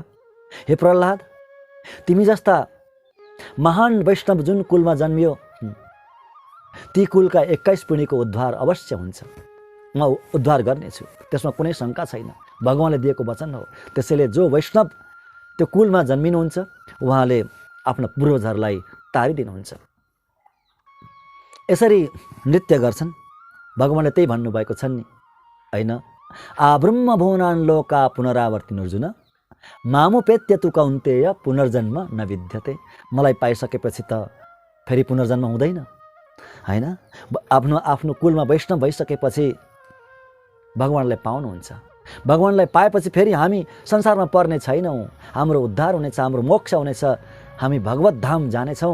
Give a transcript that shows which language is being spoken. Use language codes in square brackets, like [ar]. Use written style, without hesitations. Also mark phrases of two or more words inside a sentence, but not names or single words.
[ne] हे प्रह्लाद, तिमी जस्ता महान वैष्णव जुन कुलमा जन्मियो, ती कुलका 21 पिँढीको उद्धार अवश्य हुन्छ, म उद्धार गर्नेछु, त्यसमा कुनै शङ्का छैन। भगवान्ले दिएको वचन हो। त्यसैले जो वैष्णव त्यो कुलमा जन्मिनुहुन्छ उहाँले आफ्ना पूर्वजहरूलाई तारिदिनुहुन्छ। यसरी नृत्य गर्छन्। भगवान्ले त्यही भन्नुभएको छ नि होइन, [sa] आब्रह्म भुवनान् लोका पुनरावर्तिनुर्जुन मामुपेत्य तु कौन्तेय पुनर्जन्म न विद्यते। [ne] मलाई पाइसकेपछि त फेरि पुनर्जन्म हुँदैन होइन। आफ्नो कुलमा वैष्णव भइसकेपछि भगवान्लाई पाउनुहुन्छ। भगवान्लाई पाएपछि फेरि हामी संसारमा पर्ने छैनौँ। हाम्रो उद्धार हुनेछ, हाम्रो मोक्ष हुनेछ, हामी भगवत धाम जानेछौँ।